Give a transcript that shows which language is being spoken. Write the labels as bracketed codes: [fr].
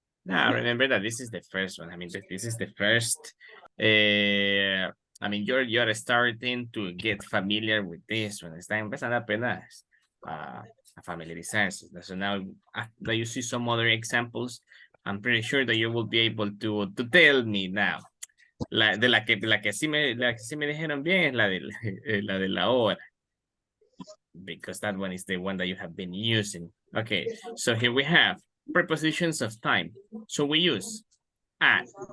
[en] Now remember that this is the first one. I mean, this is the first. I mean, you're starting to get familiar with this one. [es] Está empezando apenas a familiarizarse. [en] So now that you see some other examples, I'm pretty sure that you will be able to tell me now. [es] La que sí me dijeron bien es la la de la hora. [en] Because that one is the one that you have been using. Okay, so here we have prepositions of time. So we use at.